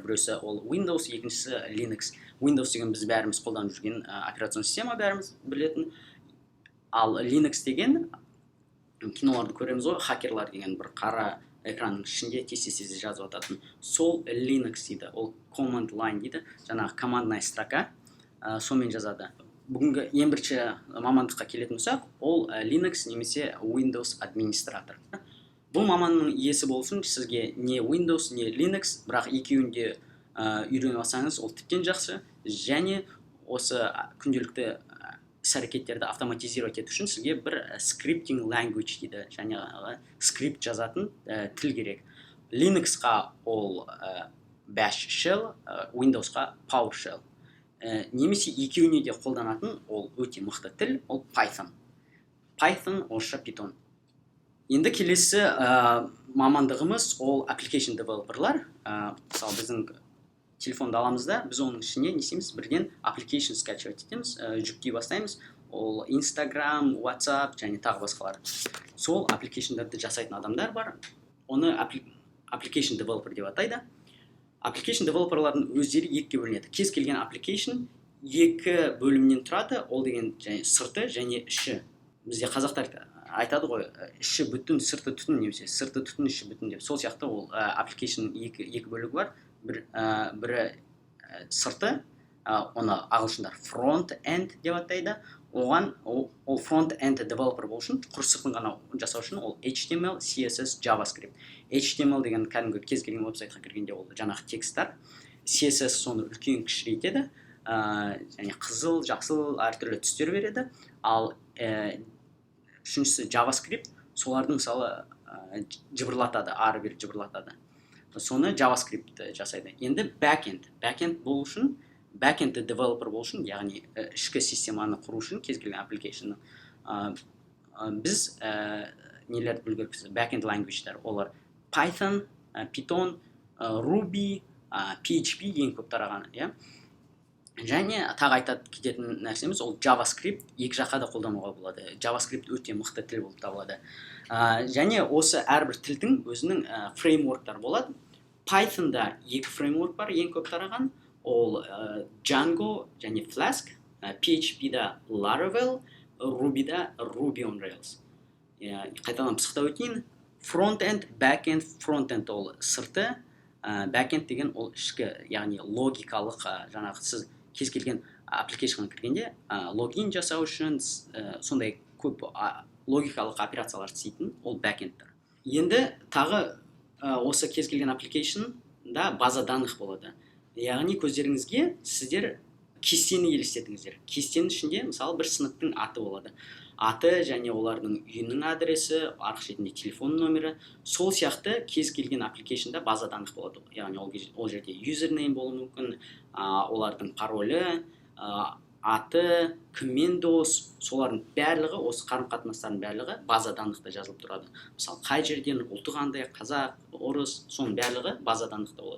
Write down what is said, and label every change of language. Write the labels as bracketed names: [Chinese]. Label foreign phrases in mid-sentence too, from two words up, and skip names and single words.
[Kazakh] Біреусі ол Windows, екіншісі Linux. Windows деген біз бәріміз қолданып жүрген [Russian] операционный система, [Kazakh] бәріміз білетін. Ал Linux деген киноларды көреміз ғой, хакерлар деген бір қара экранның ішінде тез жазып ататын. Сол Linux дейді, ол [English] command line [Kazakh] дейді, жаңағы [Russian] командная строка, [Kazakh] сонымен жазады. Бүгінгі ең бірінші мамандыққа келетін болсақ, ол Linux немесе Windows администратор. Бұл маманның иесі болсын, сізге не Windows, не Linux, бірақ екеуінде үйреніп алсаңыз, ол тіптен жақсы. Және осы күнделікті іс-әрекеттерді автоматизировать ету үшін сізге бір [English] scripting language [Kazakh] дейді, және скрипт жазатын тіл керек. Linux-қа ол [English] bash shell, [Kazakh] Windows-қа PowerShell. Немесе екеуіне де қолданатын ол өте мықты тіл, ол Python. Python, орысша Python. Енді келесі мамандығымыз ол [English] application developer-лар. [Kazakh] Мысалы біздің телефонды аламызда, біз оның ішіне не істейміз? Бірден application скачивать етеміз, жүктей бастаймыз. Ол Instagram, WhatsApp және тағы басқалар. Сол application-дарды жасайтын адамдар бар. Оны [English] application developer [Kazakh] деп атайды. [English] Application developer-лардың [Kazakh] өздері екіге бөлінеді. Кез келген application екі бөлімнен тұрады. Ол деген сырты және іші. Бізде қазақтар айтады ғой, іші бүтін, сырты түтін, немесе сырты түтін, іші бүтін деп. Сол сияқты ол application екі бөлігі бар. Бірі сырты, оны ағылшындар front-end деп атайды. Оған ол [English] front-end developer [Kazakh] болу үшін, құр сыртын ғана жасау үшін ол HTML, CSS, JavaScript. HTML деген кәдімгі кез келген веб-сайтқа кіргенде ол жаңағы текстар. CSS соны үлкен кішірейтеді, және қызыл, жақсыл әртүрлі түстер береді. Ал үшіншісі JavaScript, солардың мысалы жыбырлатады, ары-бері жыбырлатады. Соны JavaScript жасайды. Енді backend болу үшін, [English] backend developer [Kazakh] болу үшін, яғни ішкі системаны құру үшін, кез келген application-ны біз нелерді білу керекпіз? [English] Backend language-тар. [Kazakh] Олар Python, Python, Ruby, PHP ең көп тараған. Және тағы айтады кететін нәрсеміз ол JavaScript екі жаққа да қолдануға болады. JavaScript өте мықты тіл болып табылады. Және осы әрбір тілдің өзінің фреймворктар болады. Python-да екі фреймворк бар, ең көп тараған. Ол Django және Flask, PHP-да Laravel, Ruby-да Ruby on Rails. Қайтадан пысықтап өтейін. [English] Front-end, back-end, front-end [Kazakh] ол сырты, back-end деген ол ішкі, яғни логикалық, жаңағы сіз кез келген application-ға кіргенде логин жасау үшін сондай көп логикалық операциялар істейтін ол back-endтер. Енді тағы осы кез келген application-да [Russian] база данных [Kazakh] болады. Яғни көздеріңізге сіздер кестені елестетіңіздер. Кестенің ішінде мысалы бір сыныптың аты болады. Аты және олардың үйінің адресі, арғы шетінде телефон номері. Сол сияқты кез келген application-да [Russian] база данных [Kazakh] болады. Яғни ол жерде username болуы мүмкін, олардың паролі, аты, кіммен дос, солардың барлығы, осы қарым-қатынастардың барлығы [Russian] база данныхта [Kazakh] жазылып тұрады. Мысалы, қай жерден, ұлты қандай, қазақ, орыс, соның барлығы [Russian] база данныхта [Kazakh] болады.